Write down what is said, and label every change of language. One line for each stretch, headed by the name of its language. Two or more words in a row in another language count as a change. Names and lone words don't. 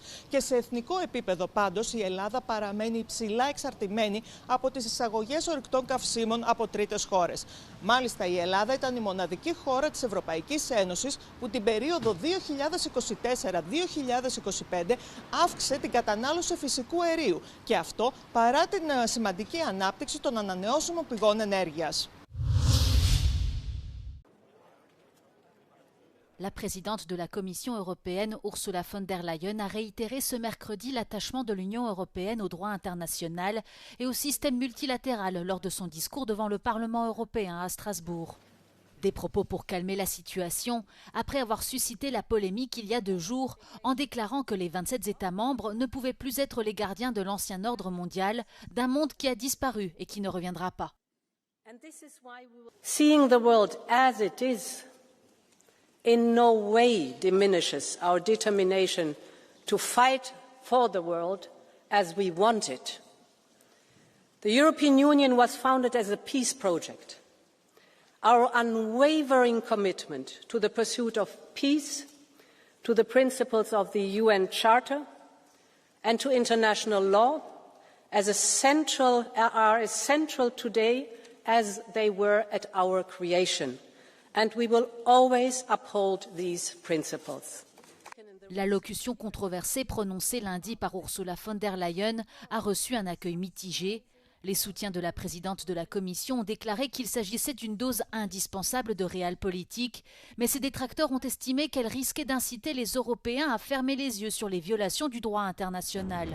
Greek: Και σε εθνικό επίπεδο πάντως η Ελλάδα παραμένει υψηλά εξαρτημένη από τις εισαγωγές ορυκτών καυσίμων από τρίτες χώρες. Μάλιστα η Ελλάδα ήταν η μοναδική χώρα της Ευρωπαϊκής Ένωσης που την περίοδο 2024-2025 αύξησε την κατανάλωση φυσικού αερίου και αυτό παρά την σημαντική ανάπτυξη των ανανεώσιμων πηγών ενέργειας.
French: La présidente de la Commission européenne, Ursula von der Leyen, a réitéré ce mercredi l'attachement de l'Union européenne au droit international et au système multilatéral lors de son discours devant le Parlement européen à Strasbourg. Des propos pour calmer la situation, après avoir suscité la polémique il y a 2 jours en déclarant que les 27 États membres ne pouvaient plus être les gardiens de l'ancien ordre mondial, d'un monde qui a disparu et qui ne reviendra pas.
English: Seeing the world as it is in no way diminishes our determination to fight for the world as we want it. The European Union was founded as a peace project. Our unwavering commitment to the pursuit of peace, to the principles of the UN Charter, and to international law are as central today as they were at our creation. And we will always uphold these principles.
French: L'allocution controversée prononcée lundi par Ursula von der Leyen a reçu un accueil mitigé. Les soutiens de la présidente de la Commission ont déclaré qu'il s'agissait d'une dose indispensable de realpolitik, mais ses détracteurs ont estimé qu'elle risquait d'inciter les Européens à fermer les yeux sur les violations du droit international.